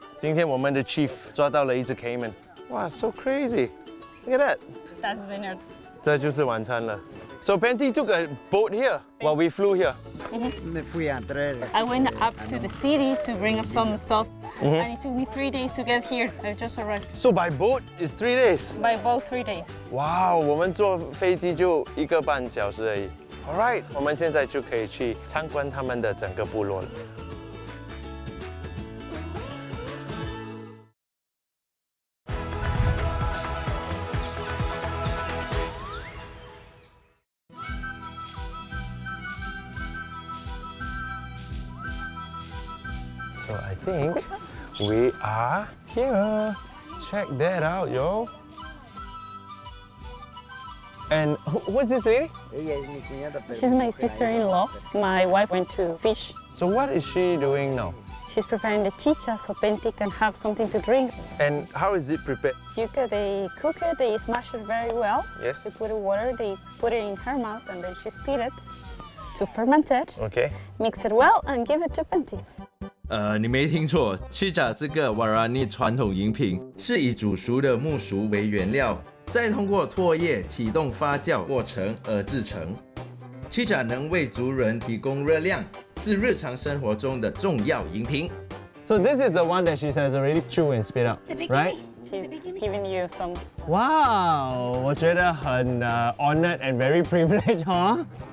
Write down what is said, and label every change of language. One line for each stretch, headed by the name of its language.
Chinese: 今天我们的 chief 抓到了一只 caiman.
English: Wow, so crazy. Look at that. That's dinner.
Chinese: 这就是晚餐了。
English: So Penty took a boat here while we flew here. I went up to the city to bring up some stuff, and it took me 3 days to get here. I just arrived. So by boat is 3 days. By boat, 3 days.
Chinese: Wow, 我们坐飞机就1个半小时而已。 All right, 我们现在就可以去参观他们的整个部落了。
English: So I think we are here. Check that out, yo. And what's this lady? She's my sister-in-law. My wife went to fish. So what is she doing now? She's preparing the chicha so Penti can have something to drink. And how is it prepared? Chica, they cook it, they smash it very well. Yes. They put it in water, they put it in her mouth, and then she spit it to ferment it. Okay. Mix it well and give it to Penti.
Chinese: 你没听错，chicha 这个瓦拉尼传统饮品是以煮熟的木薯为原料，再通过唾液启动发酵过程而制成。 chicha 能为族人提供热量，是日常生活中的重要饮品。
English: So this is the one that she says already chew and spit out, right? She's giving you some. Wow,
Chinese: 我觉得很
English: honored and very privileged, huh?